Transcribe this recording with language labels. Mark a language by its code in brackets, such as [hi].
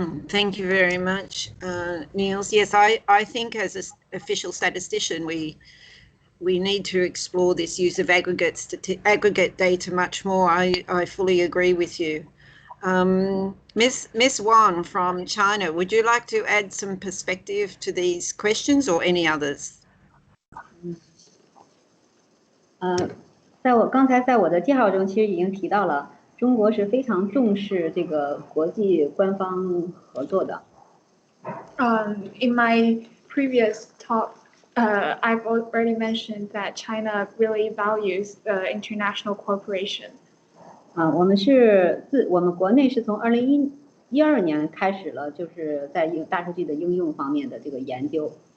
[en] Thank you very much, Niels. Yes, I think as an official statistician, we need to explore this use of aggregate data much more. I fully agree with you. Miss Wan from China, would you like to add some perspective to these questions or any others? [zh] 在我刚才在我的介绍中，其实已经提到了，中国是非常重视这个国际官方合作的。 [en] In my previous talk, I've already mentioned that China really values international cooperation. [zh] 我们国内是从2012年开始了，就是在大数据的应用方面的这个研究。